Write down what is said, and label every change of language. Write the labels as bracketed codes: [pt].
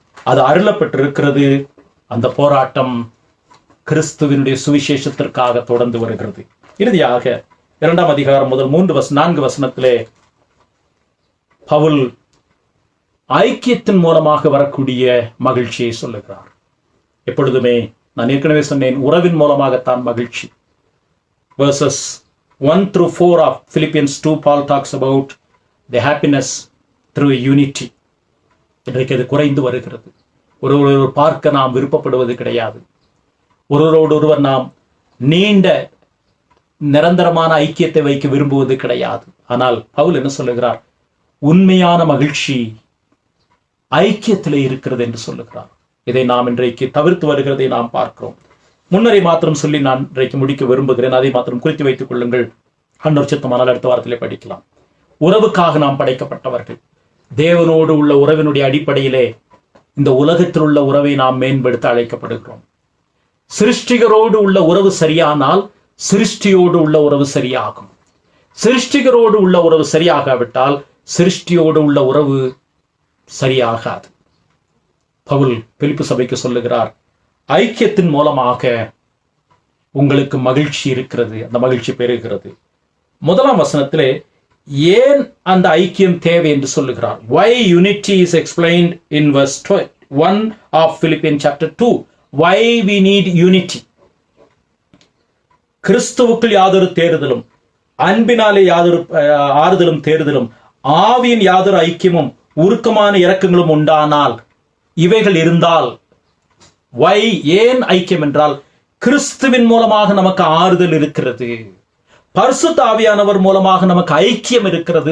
[ta] அது அருளப்பட்டிருக்கிறது. அந்த போராட்டம் கிறிஸ்துவினுடைய சுவிசேஷத்திற்காக தொடர்ந்து வருகிறது. இறுதியாக 2ஆம் அதிகாரம் முதல் 4 வசனத்திலே பவுல் ஐக்கியத்தின் மூலமாக வரக்கூடிய மகிழ்ச்சியை சொல்லுகிறார். எப்பொழுதுமே நான் ஏற்கனவே சொன்னேன், உறவின் மூலமாகத்தான் மகிழ்ச்சி. [en] Verses 1 through 4 of Philippians 2, Paul talks about the happiness through unity. [ta] இன்றைக்கு அது குறைந்து வருகிறது. ஒருவர் பார்க்க நாம் விருப்பப்படுவது கிடையாது. ஒருவரோடு ஒருவர் நாம் நீண்ட நிரந்தரமான ஐக்கியத்தை வைக்க விரும்புவது கிடையாது. ஆனால் பவுல் என்ன சொல்லுகிறார்? உண்மையான மகிழ்ச்சி ஐக்கியத்திலே இருக்கிறது என்று சொல்லுகிறார். இதை நாம் இன்றைக்கு தவிர்த்து வருகிறதை நாம் பார்க்கிறோம். முன்னரை மாத்திரம் சொல்லி நான் இன்றைக்கு முடிக்க விரும்புகிறேன். அதை மாத்திரம் குறித்து வைத்துக் கொள்ளுங்கள். அன்னொரு சித்தமானால் அடுத்த வாரத்திலே படிக்கலாம். உறவுக்காக நாம் படைக்கப்பட்டவர்கள். தேவனோடு உள்ள உறவினுடைய அடிப்படையிலே இந்த உலகத்தில் உள்ள உறவை நாம் மேம்படுத்த அழைக்கப்படுகிறோம். சிருஷ்டிகரோடு உள்ள உறவு சரியானால் சிருஷ்டியோடு உள்ள உறவு சரியாகும். சிருஷ்டிகரோடு உள்ள உறவு சரியாகாவிட்டால் சிருஷ்டியோடு உள்ள உறவு சரியாகாது. பவுல் பிலிப்பு சபைக்கு சொல்லுகிறார், ஐக்கியத்தின் மூலமாக உங்களுக்கு மகிழ்ச்சி இருக்கிறது, அந்த மகிழ்ச்சி பெறுகிறது. 1ஆம் வசனத்திலே ஏன் அந்த ஐக்கியம் தேவை என்று சொல்லுகிறார். [en] Why unity is explained in verse 1 of Philippians chapter 2. Why we need unity. [ta] கிறிஸ்துவுக்குள் யாதொரு தேறுதலும், அன்பினாலே யாதொரு ஆறுதலும் தேறுதலும், ஆவியின் யாதொரு ஐக்கியமும் உருக்கமான இரக்கங்களும் உண்டானால், இவைகள் இருந்தால், வை ஏன் ஐக்கியம் என்றால், கிறிஸ்துவின் மூலமாக நமக்கு ஆறுதல் இருக்கிறது, பரிசுத்த ஆவியானவர் மூலமாக நமக்கு ஐக்கியம் இருக்கிறது.